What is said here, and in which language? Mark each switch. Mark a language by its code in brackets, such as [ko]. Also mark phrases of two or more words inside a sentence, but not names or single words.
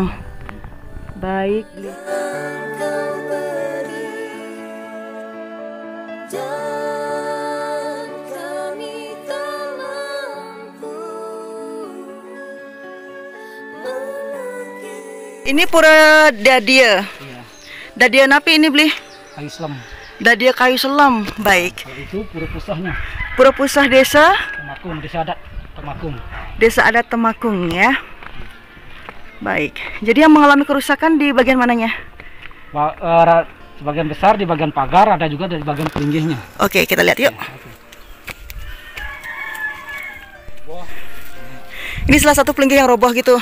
[id] Baik. Ini Pura Dadia. Iya. Dadia napi ini Beli? Kayu selam. Dadia kayu selam. Baik. Kalau itu Pura Pusahnya. Pura Pusah Desa Temagung, Desa Adat Temagung. Desa Adat Temagung ya. Baik. Jadi yang mengalami kerusakan di bagian mananya? Sebagian besar di bagian pagar, ada juga dari bagian pelinggihnya. Oke, kita lihat yuk. Ini salah satu pelinggih yang roboh gitu.